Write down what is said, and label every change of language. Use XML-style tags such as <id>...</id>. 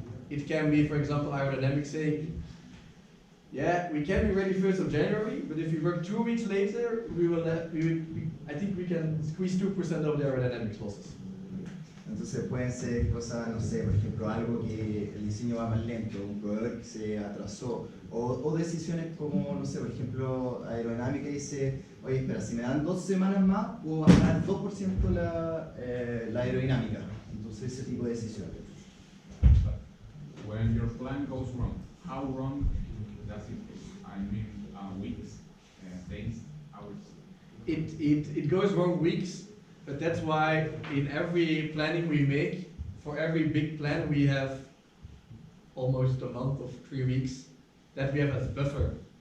<en>It can be, for example, aerodynamics saying, yeah, we can be ready 1st of January, but if we work 2 weeks later, I think we can squeeze 2% of the aerodynamics losses.</en> <es>Entonces pueden ser cosas, no sé, por ejemplo, algo que el diseño va más lento, un proveedor que se atrasó, o decisiones como, no sé, por ejemplo, aerodinámica dice, oye, espera, si me dan 2 semanas más, puedo bajar 2% la aerodinámica. Entonces ese tipo de decisiones.</es> <en>When your plan goes wrong, how wrong does it go? I mean, weeks, days, hours? It goes wrong weeks, but that's why in every planning we make, for every big plan we have almost a month of 3 weeks that we have as buffer.</en>